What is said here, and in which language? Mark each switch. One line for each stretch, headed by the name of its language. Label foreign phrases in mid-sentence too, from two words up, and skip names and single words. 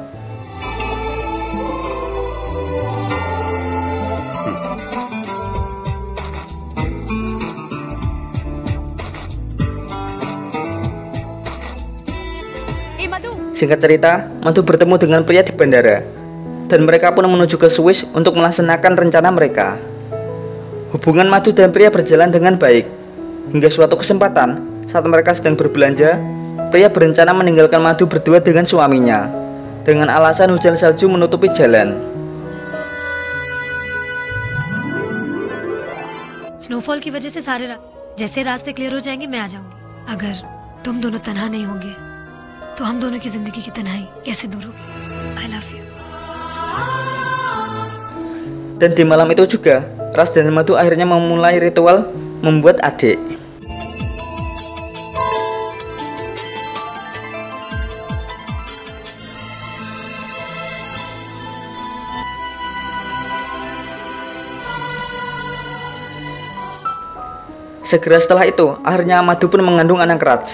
Indonesian: Singkat cerita, Madhu bertemu dengan pria di bandara, dan mereka pun menuju ke Swiss untuk melaksanakan rencana mereka. Hubungan Madhu dan pria berjalan dengan baik, hingga suatu kesempatan, saat mereka sedang berbelanja, pria berencana meninggalkan Madhu berdua dengan suaminya, dengan alasan hujan salju menutupi jalan.
Hindi: स्नोफॉल की वजह से जैसे रास्ते क्लियर हो जाएंगे मैं आ जाऊंगी. अगर तुम दोनों तन्हा नहीं होंगे तो हम दोनों की जिंदगी की तन्हाई कैसे दूर होगी.
English: I love you.
Indonesian: Dan di malam itu juga, Raj dan Madhu akhirnya memulai ritual membuat adik. Segera setelah itu, akhirnya Madhu pun mengandung anak Raj.